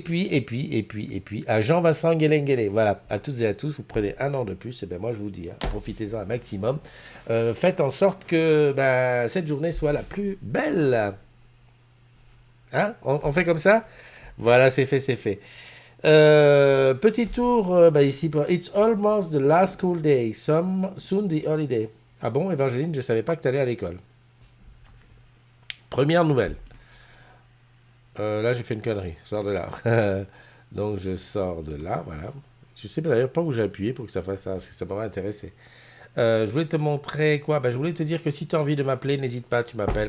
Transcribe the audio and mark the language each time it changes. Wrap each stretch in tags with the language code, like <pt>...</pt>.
<fr>Et puis, à Jean-Vincent Guélenguélé. Voilà, à toutes et à tous, vous prenez un an de plus. Et bien moi, je vous dis, hein, profitez-en un maximum. Faites en sorte que ben, cette journée soit la plus belle. Hein, on fait comme ça? Voilà, c'est fait, c'est fait. Petit tour bah, ici.</fr> <en>It's almost the last school day. Soon the holiday.</en> <fr>Ah bon, Évangeline, je savais pas que tu allais à l'école. Première nouvelle. Là, j'ai fait une connerie. Je sors de là. Donc, je sors de là, voilà. Je sais d'ailleurs pas où j'ai appuyé pour que ça fasse ça, parce que ça m'aurait intéressé. Je voulais te montrer quoi? Je voulais te dire que si tu as envie de m'appeler, n'hésite pas, tu m'appelles.</fr>